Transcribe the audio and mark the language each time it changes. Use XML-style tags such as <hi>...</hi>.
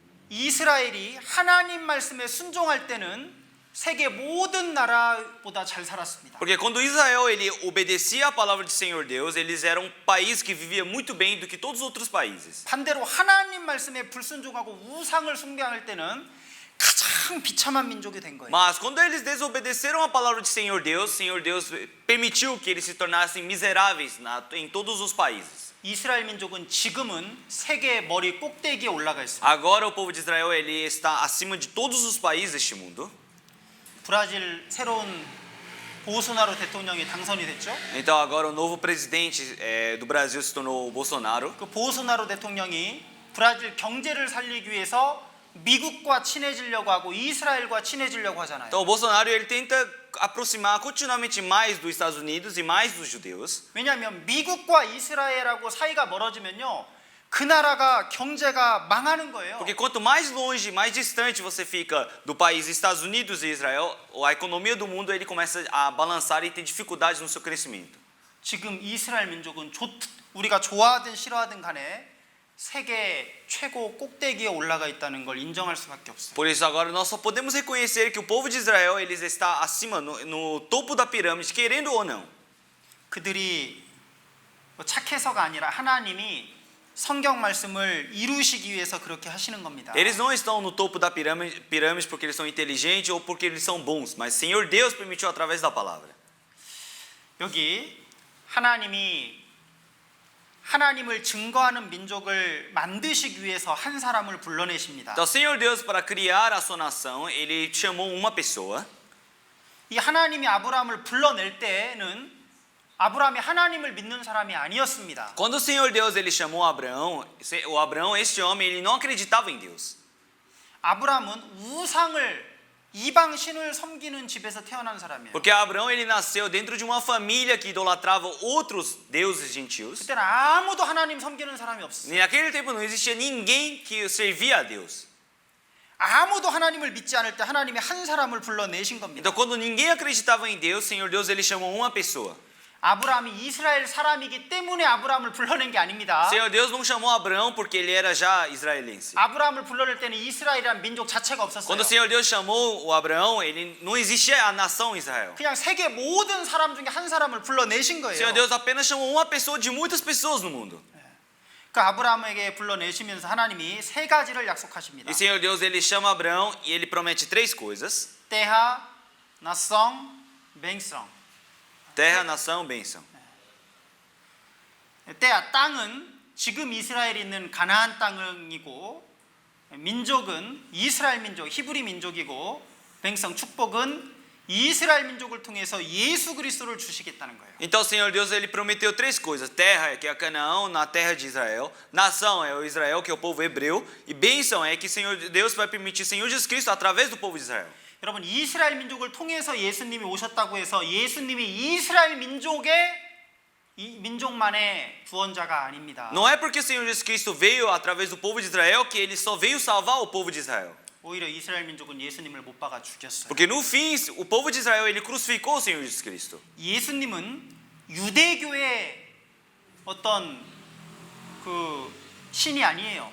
<ko>이스라엘이 하나님 말씀에 순종할 때는 세계 모든 나라보다 잘 살았습니다.</ko> <pt>Porque quando Israel ele obedecia a palavra do Senhor Deus, eles eram um país que vivia muito bem do que todos os outros países.</pt> <ko>반대로 하나님 말씀에 불순종하고 우상을 숭배할 때는 가장 비참한 민족이 된 거예요.</ko> <pt>Mas quando eles desobedeceram a palavra do Senhor Deus permitiu que eles se tornassem miseráveis em todos os países.</pt> <ko>이스라엘 민족은 지금은 세계 머리 꼭대기에 올라가 있습니다.</ko> <pt>Agora o povo de Israel ele está acima de todos os países deste mundo.</pt> <ko>브라질 새로운 보소나로 대통령이 당선이 됐죠.</ko> <pt>Então agora o novo presidente do Brasil se tornou o Bolsonaro.</pt> <ko>그 보소나로 대통령이 브라질 경제를 살리기 위해서 미국과 친해지려고 하고 이스라엘과 친해지려고 하잖아요.</ko> <pt>Então o Bolsonaro ele tenta aproximar continuamente mais dos Estados Unidos e mais dos judeus.</pt> <ko>왜냐하면 미국과 이스라엘하고 사이가 멀어지면요, 그 나라가 경제가 망하는 거예요.</ko> <pt>Porque quanto mais longe, mais distante você fica do país Estados Unidos e Israel, a economia do mundo ele começa a balançar e ter dificuldades no seu crescimento.</pt> <ko>지금 이스라엘 민족은 우리가 좋아하든 싫어하든 간에 세계 최고 꼭대기에 올라가 있다는 걸 인정할 수밖에 없어요.</ko> <pt>Por isso agora nós só podemos reconhecer que o povo de Israel ele está acima, no topo da pirâmide, querendo ou não.</pt> <ko>그들이 착해서가 아니라 하나님이 성경 말씀을 이루시기 위해서 그렇게 하시는 겁니다.</ko> <pt>Eles não estão no topo da pirâmide porque eles são inteligentes ou porque eles são bons, mas Senhor Deus permitiu através da palavra.</pt> <ko>여기 하나님이 하나님을 증거하는 민족을 만드시기 위해서 한 사람을 불러내십니다.</ko> <pt>Então, Senhor Deus, para criar a sua nação, ele chamou uma pessoa.</pt> <ko>이 하나님이 아브라함을 불러낼 때는 아브라함이 하나님을 믿는 사람이 아니었습니다.</ko> <pt>Quando o Senhor Deus ele chamou Abraão, este homem, ele não acreditava em Deus.</pt> <ko>아브라함은 우상을 이방 신을 섬기는 집에서 태어난 사람이에요.</ko> <pt>Porque Abraão ele nasceu dentro de uma família que idolatrava outros deuses gentios.</pt> <ko>그때는 아무도 하나님 섬기는 사람이 없었어요.</ko> <pt>E naquele tempo não existia ninguém que servia a Deus.</pt> <ko>아무도 하나님을 믿지 않을 때 하나님이 한 사람을 불러내신 겁니다.</ko> <pt>Então quando ninguém acreditava em Deus, Senhor Deus ele chamou uma pessoa.</pt> <ko>아브라함이 이스라엘 사람이기 때문에 아브라함을 불러낸 게 아닙니다.</ko> <pt>Senhor Deus não chamou Abraão porque ele era já israelense.</pt> <ko>아브라함을 불러낼 때는 이스라엘이라는 민족 자체가 없었어요.</ko> <pt>Quando o Senhor Deus chamou o Abraão, ele não existia a nação Israel.</pt> <ko>그냥 세계 모든 사람 중에 한 사람을 불러내신</ko> <pt>O</pt> <ko>거예요.</ko> <pt>Senhor Deus apenas chamou uma pessoa de muitas pessoas no mundo.</pt> <ko>그 아브라함에게 불러내시면서 하나님이 세 가지를 약속하십니다.</ko> <pt>E o Senhor Deus ele chama Abraão e ele promete três coisas:</pt> <ko>때하, 나성, 맹성.</ko> <pt>terra, nação, bênção.</pt> <ko>때야 땅은 지금 이스라엘이 있는 가나안 땅이고 민족은 이스라엘 민족, 히브리 민족이고 맹성 축복은 이스라엘 민족을 통해서 예수 그리스도를 주시겠다는 거예요.</ko> <pt>Então o Senhor Deus ele prometeu três coisas: terra, que é Canaã, na terra de Israel; nação é o Israel, que é o povo hebreu; e bênção é que o Senhor Deus vai permitir Senhor Jesus Cristo através do povo de Israel.</pt> <ko>여러분 이스라엘 민족을 통해서 예수님이 오셨다고 해서 예수님이 이스라엘 민족만의 구원자가 아닙니다.</ko> <pt>Não é porque o Senhor Jesus Cristo veio através do povo de Israel que ele só veio salvar o povo de Israel.</pt> <ko>오히려 이스라엘 민족은 예수님을 못 박아 죽였어요.</ko> <pt>Porque no fim, o povo de Israel ele crucificou o Senhor Jesus Cristo.</pt> <ko>예수님은 유대교의 어떤 그 신이 아니에요.</ko>